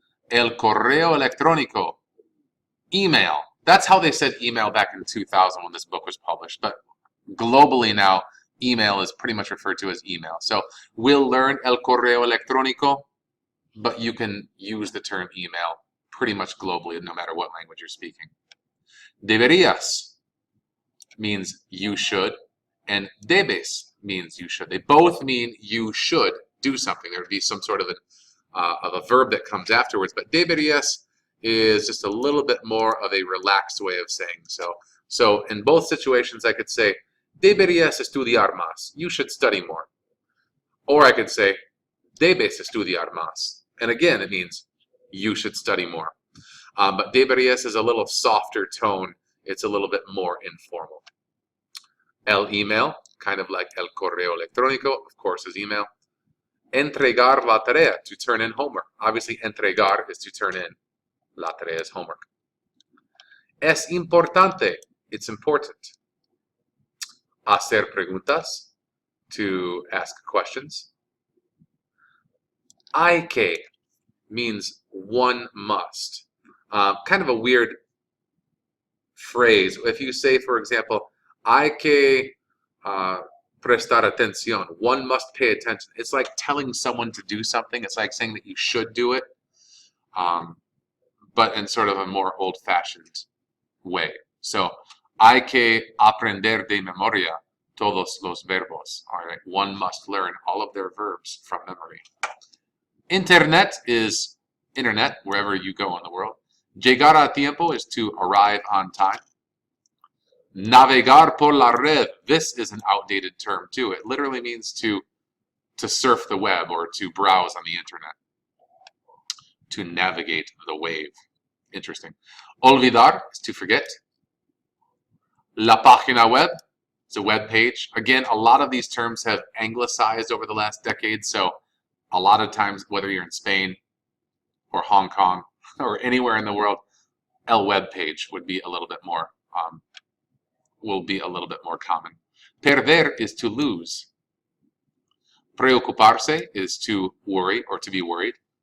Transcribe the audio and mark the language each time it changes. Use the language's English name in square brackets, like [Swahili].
[Spanish] El correo electrónico, email. [English] That's how they said email back in 2000 when this book was published. But globally now, email is pretty much referred to as email. So we'll learn [Spanish] el correo electrónico, [English] but you can use the term email pretty much globally, no matter what language you're speaking. Deberias means you should, and debes means you should. They both mean you should do something. There would be some sort of a verb that comes afterwards, but deberias is just a little bit more of a relaxed way of saying so. So in both situations, I could say, [Spanish] deberías estudiar más. [English] You should study more. Or I could say, [Spanish] debes estudiar más. [English] And again, it means you should study more. But deberías is a little softer tone. It's a little bit more informal. El email, kind of like [Spanish] el correo electrónico, [English] of course, is email. [Spanish] Entregar la tarea, [English] to turn in homework. Obviously, entregar is to turn in. [Spanish] La tarea [English] is homework. [Spanish] Es importante, [English] it's important. [Spanish] Hacer preguntas, [English] to ask questions. Hay que means one must. Kind of a weird phrase. If you say, for example, [Spanish] hay que prestar atención, [English] one must pay attention. It's like telling someone to do something. It's like saying that you should do it, but in sort of a more old-fashioned way. [Spanish] So, hay que aprender de memoria todos los verbos. [English] All right, one must learn all of their verbs from memory. Internet is internet, wherever you go in the world. [Spanish] Llegar a tiempo [English] is to arrive on time. [Spanish] Navegar por la red. [English] This is an outdated term too. It literally means to surf the web or to browse on the internet. To navigate the wave. Interesting. Olvidar is to forget. [Spanish] La página web [English] is a web page. Again, a lot of these terms have anglicized over the last decade, so a lot of times, whether you're in Spain or Hong Kong or anywhere in the world, el web page would be a little bit more common. Perder is to lose. Preocuparse is to worry or to be worried.